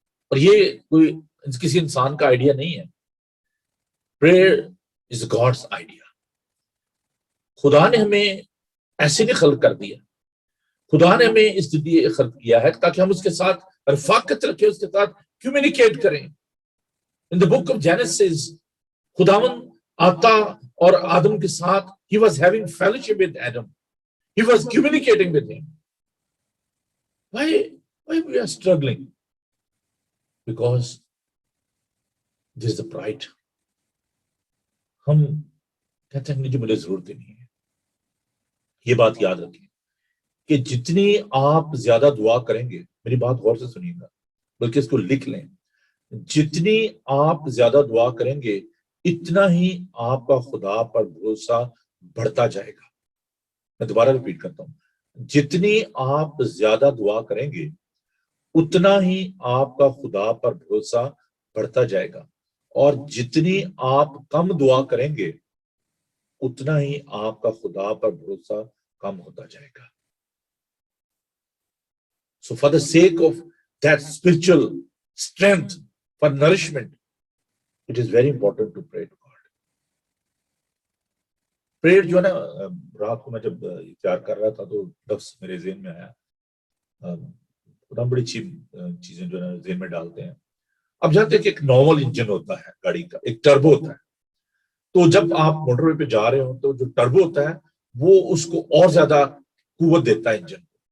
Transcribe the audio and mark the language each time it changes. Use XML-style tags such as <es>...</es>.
<ur>اور یہ کوئی کسی انسان کا آئیڈیا نہیں ہے.</ur> <en>Prayer is God's idea.</en> <ur>خدا نے ہمیں ایسے نہیں خلق کر دیا. خدا نے ہمیں اس لیے خلق کیا ہے تاکہ ہم اس کے ساتھ رفاقت رکھیں اس کے ساتھ, کمیونیکیٹ کریں.</ur> <en>In the book of Genesis,</en> <ur>خداون آتا اور آدم کے ساتھ,</ur> <en>he was having fellowship with Adam. He was communicating with him. Why we are struggling? Because there is the pride.</en> <ur>ہم کہتے ہیں کہ مجھے ضرورت ہی نہیں ہے. یہ بات یاد رکھیں کہ جتنی آپ زیادہ دعا کریں گے, میری بات غور سے سنیے گا, بلکہ اس کو لکھ لیں, جتنی آپ زیادہ دعا کریں گے اتنا ہی آپ کا خدا پر بھروسہ بڑھتا جائے گا. میں دوبارہ ریپیٹ کرتا ہوں, جتنی آپ زیادہ دعا کریں گے اتنا ہی آپ کا خدا پر بھروسہ بڑھتا جائے گا, اور جتنی آپ کم دعا کریں گے اتنا ہی آپ کا خدا پر بھروسہ کم ہوتا جائے گا.</ur> <en>So for the sake of that spiritual strength, for nourishment, it is very important to pray to God.</en> <ur>Prayer جو ہے نا, رات کو میں جب تیار کر رہا تھا تو لفظ میرے ذہن میں آیا, ہم بڑی اچھی چیزیں جو ہے نا ذہن میں ڈالتے ہیں. اب جانتے ہیں کہ ایک نارمل انجن ہوتا ہے گاڑی کا, ایک ٹربو ہوتا ہے. تو جب آپ موٹر وے پہ جا رہے ہو تو جو ٹربو ہوتا ہے وہ اس کو اور زیادہ قوت دیتا ہے انجن کو.</ur>